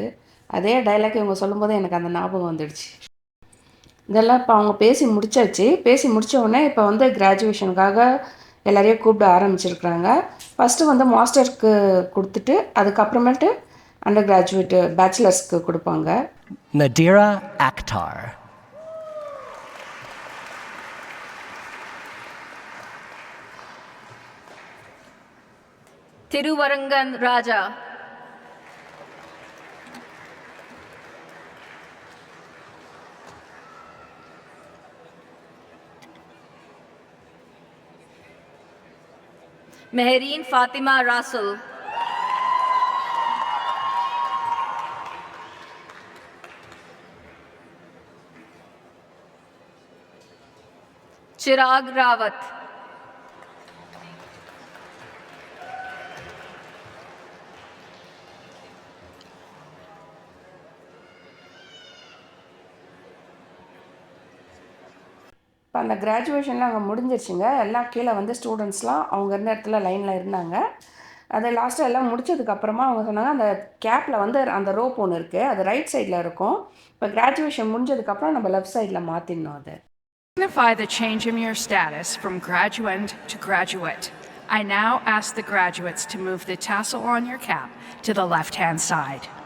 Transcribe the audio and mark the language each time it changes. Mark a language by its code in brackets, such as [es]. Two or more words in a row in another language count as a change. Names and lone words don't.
[ta] அதே டைலாக் இவங்க சொல்லும்போது எனக்கு அந்த ஞாபகம் வந்துடுச்சு. இதெல்லாம் இப்போ அவங்க பேசி முடிச்சாச்சு. பேசி முடித்த உடனே இப்போ வந்து கிராஜுவேஷனுக்காக எல்லாரையும் கூப்பிட ஆரம்பிச்சிருக்கிறாங்க. ஃபஸ்ட்டு வந்து மாஸ்டருக்கு கொடுத்துட்டு அதுக்கப்புறமேட்டு [en] under graduate bachelors [ta] கொடுப்பாங்க. Nadira Akhtar. Thiruvarangan Raja. Mehreen Fatima Rasul. Chirag Rawat. இப்போ அந்த கிராஜுவேஷன்லாம் அங்கே முடிஞ்சிருச்சுங்க. எல்லாம் கீழே வந்து ஸ்டூடெண்ட்ஸ்லாம் அவங்க இருந்த இடத்துல லைனில் இருந்தாங்க. அது லாஸ்ட்டாக எல்லாம் முடிச்சதுக்கப்புறமா அவங்க சொன்னாங்க, அந்த கேப்பில் வந்து அந்த ரோப் ஒன்று இருக்குது, அது [en] right side [ta] இருக்கும். இப்போ கிராஜுவேஷன் முடிஞ்சதுக்கப்புறம் நம்ம [en] left side [ta] மாற்றிடணும் அது. [en] Signify the change in your status from graduand to graduate. I now ask the graduates to move the tassel on your cap to the left-hand side.